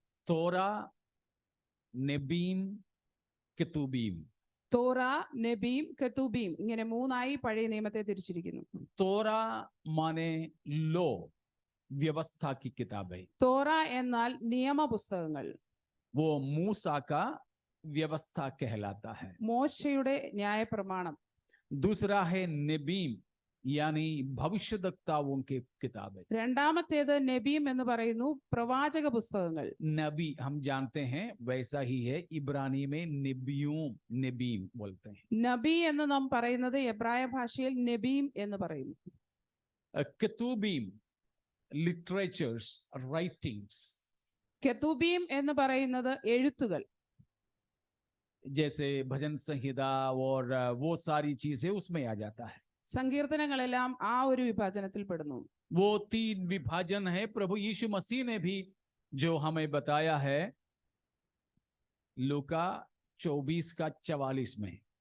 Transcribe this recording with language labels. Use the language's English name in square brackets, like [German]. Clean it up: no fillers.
[Malayalam] തോറ, നെബീം, കെതൂബീം. തോറ, നെബീം, കെതൂബീം ഇങ്ങനെ 3ആയി പഴയ നിയമത്തെ തിരിച്ചിരിക്കുന്നു. [Hindi] തോറ മാനെ ലോ, വ്യവസ്ഥ की किताबें. [Malayalam] തോറ എന്നാൽ നിയമപുസ്തകങ്ങൾ. [Hindi] वो मूसा का व्यवस्था कहलाता है. [Malayalam] മോശയുടെ ന്യായപ്രമാണം. [Hindi] दूसरा है नबीम, यानी भविष्यद्वक्ताओं की किताबें. [Malayalam] രണ്ടാമത്തേത് നബീം എന്ന് പറയുന്നു, പ്രവാചക പുസ്തകങ്ങൾ. [Hindi] नबी हम जानते हैं वैसा ही है, इब्रानी में नबीम बोलते हैं. [Malayalam] നബി എന്ന് നാം പറയുന്നത് എബ്രായ ഭാഷയിൽ നബീം എന്ന് പറയുന്നു. [English] കെതൂബീം, literatures, writings. [Malayalam] കെതൂബീം എന്ന് പറയുന്നത് എഴുത്തുകൾ. [Hindi] जैसे भजन संहिता और वो सारी चीजें उसमें आ जाता है. [Malayalam] സങ്കീർത്തനങ്ങളെല്ലാം ആ ഒരു വിഭാജനത്തിൽ പെടുന്നു. [Hindi] वो 3 विभाजन है. प्रभु यीशु मसीह ने भी जो हमें बताया है लूका 24 का 44 में.